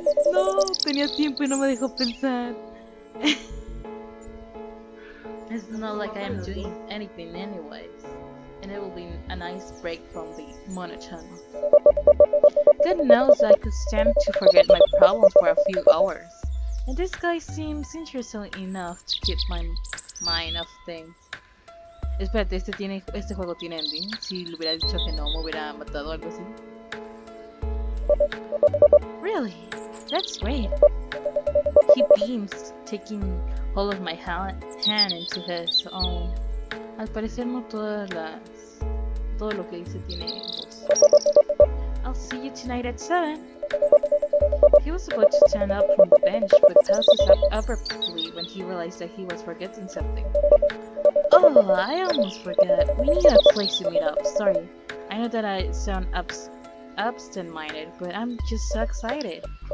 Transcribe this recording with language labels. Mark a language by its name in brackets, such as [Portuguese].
[Spanish] No, tenía tiempo y no me dejó pensar. [English] It's not like I am doing anything anyways, and it will be a nice break from the monotony. God knows I could stand to forget my problems for a few hours, and this guy seems interesting enough to keep my mind off things. [Spanish] Espérate, este juego tiene ending. Si le hubiera dicho que no, me hubiera matado o algo así. [English] Really? That's great. He beams, taking hold of my hand into his own. [Spanish] Al parecer no todo lo que dice tiene voz. [English] I'll see you tonight at 7. He was about to stand up from the bench, but pauses up abruptly when he realized that he was forgetting something. Oh, I almost forgot. We need a place to meet up. Sorry. I know that I sound absent-minded, but I'm just so excited.